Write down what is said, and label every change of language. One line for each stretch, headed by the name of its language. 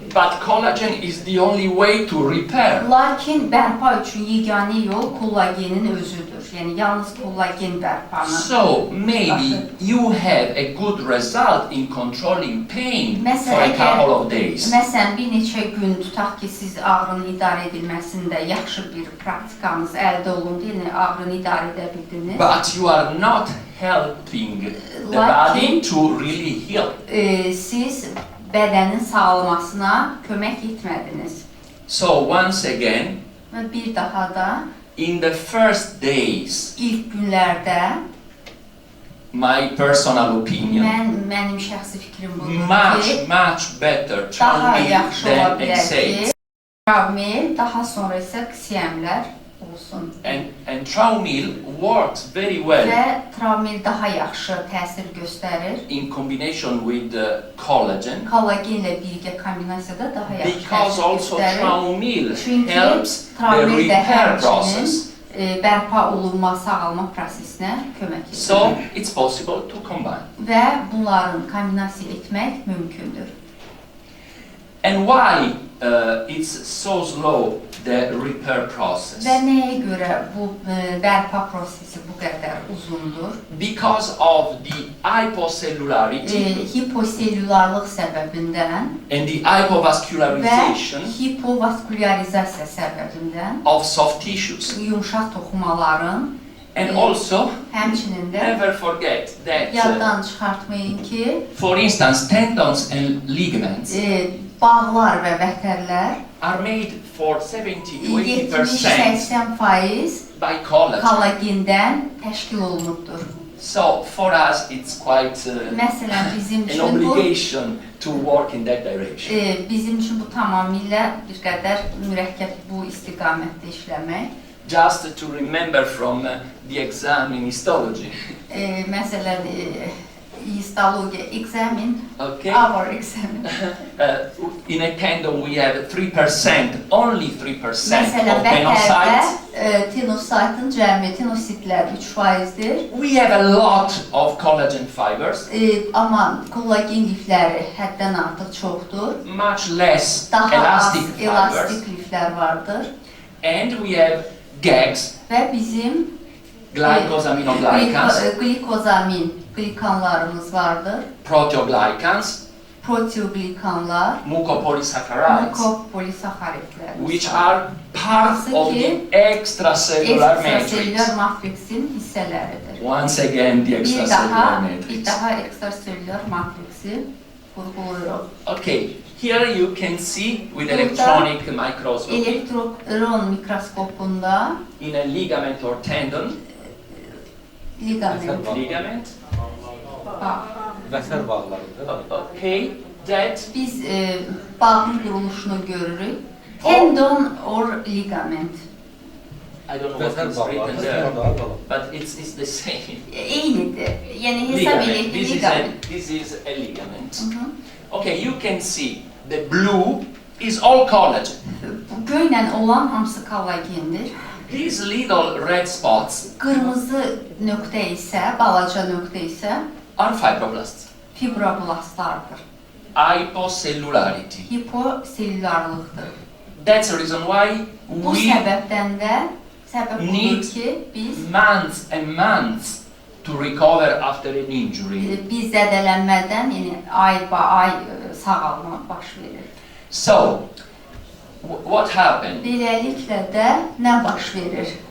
English: But collagen is the only way to repair.
Azerbaijani: Lakin bərpa üçün yeganə yol kollagenin özüdür. Yəni yalnız kollagen bərpanı.
English: So maybe you have a good result in controlling pain for a couple of days.
Azerbaijani: Məsələn, bir neçə gün tutaq ki, siz ağrının idarə edilməsində yaxşı bir praktikanız əldə olundu, yəni ağrını idarə edə bildiniz.
English: But you are not helping the body to really heal.
Azerbaijani: Siz bədənin sağlamasına kömək etmədiniz.
English: So once again,
Azerbaijani: Və bir daha da
English: in the first days,
Azerbaijani: ilk günlərdə
English: my personal opinion,
Azerbaijani: mənim şəxsi fikrim budur ki,
English: much better
Azerbaijani: daha
English: travmil
Azerbaijani: yaxşı ola
English: than
Azerbaijani: bilər ki,
English: NSAIDs.
Azerbaijani: travmil, daha sonra isə QCM-lər olsun.
English: And travmil works very well
Azerbaijani: Və travmil daha yaxşı təsir göstərir.
English: in combination with collagen,
Azerbaijani: Kollagenlə birgə kombinasiyada daha yaxşı
English: because
Azerbaijani: təsir
English: also
Azerbaijani: göstərir.
English: travmil
Azerbaijani: Çünki
English: helps the
Azerbaijani: travmil də
English: repair process.
Azerbaijani: bərpa olunma, sağalma prosesinə kömək edir.
English: So it's possible to combine.
Azerbaijani: Və bunların kombinasiya etmək mümkündür.
English: And why it's so slow, the repair process?
Azerbaijani: Və nəyə görə bu bərpa prosesi bu qədər uzundur?
English: Because of the hypocellularity
Azerbaijani: Hiposelülarlıq səbəbindən
English: and the
Azerbaijani: və
English: hypovascularization
Azerbaijani: hipovaskulyarizasiya səbəbindən
English: of soft tissues.
Azerbaijani: yumşaq toxumaların
English: And also,
Azerbaijani: həmçinin də
English: never forget that,
Azerbaijani: yaddan çıxartmayın ki,
English: for instance, tendons and ligaments
Azerbaijani: bağlar və vətərlər
English: are made for 70 to 80%
Azerbaijani: 70-80%
English: by collagen.
Azerbaijani: kollagendən təşkil olunubdur.
English: So for us, it's quite
Azerbaijani: Məsələn, bizim
English: an
Azerbaijani: üçün bu
English: obligation to work in that direction.
Azerbaijani: bizim üçün bu tamamilə bir qədər mürəkkəb bu istiqamətdə işləmək.
English: Just to remember from the exam in histology.
Azerbaijani: Məsələn, histologiya examin,
English: Okay. our examin. In a tendon, we have 3%, only 3%
Azerbaijani: Məsələn,
English: of tenocytes.
Azerbaijani: vətərdə tenositın cəmi tenositlər 3%-dir.
English: We have a lot of collagen fibers,
Azerbaijani: Amma kollagen lifləri həddən artıq çoxdur.
English: much less
Azerbaijani: Daha az
English: elastic fibers,
Azerbaijani: elastik liflər vardır.
English: and we have gags,
Azerbaijani: Və bizim
English: glycosaminoglycans,
Azerbaijani: glikozamin glikanlarımız vardır.
English: proteoglycans,
Azerbaijani: Proteoglikanlar,
English: mucopolysaccharides,
Azerbaijani: mukopolisaxaridlər.
English: which are part of the extracellular matrix.
Azerbaijani: Ekstraselülər matriksin hissələridir.
English: Once again, the
Azerbaijani: Bir
English: extracellular matrix.
Azerbaijani: daha ekstraselülər matriksi vurğuluyor.
English: Okay, here you can see with
Azerbaijani: Burada
English: electronic microscopy
Azerbaijani: Elektron mikroskopunda
English: in a ligament or tendon, ligament,
Azerbaijani: Vətər bağlarıdır.
English: okay, that
Azerbaijani: biz bağın quruluşunu görürük.
English: Tendon or ligament. I don't know what
Azerbaijani: Vətər
English: is written there,
Azerbaijani: bağlarıdır.
English: but it's the same.
Azerbaijani: Eynidir. Yəni hesab
English: Ligament.
Azerbaijani: edək ki, ligament.
English: This is a ligament. Mhm. Okay, you can see the blue is all collagen.
Azerbaijani: Bu göylə olan hamısı kollagendir.
English: These little red spots
Azerbaijani: Qırmızı nöqtə isə, balaca nöqtə isə
English: are fibroblasts.
Azerbaijani: fibroblastlardır.
English: Hypocellularity.
Azerbaijani: Hiposelülarlıqdır.
English: That's the reason why
Azerbaijani: Bu
English: we
Azerbaijani: səbəbdən də səbəb
English: need
Azerbaijani: budur ki, biz
English: months and months to recover after an injury.
Azerbaijani: biz zədələnmədən, yəni ay sağalma baş verir.
English: So, what happened?
Azerbaijani: Beləliklə də nə baş verir?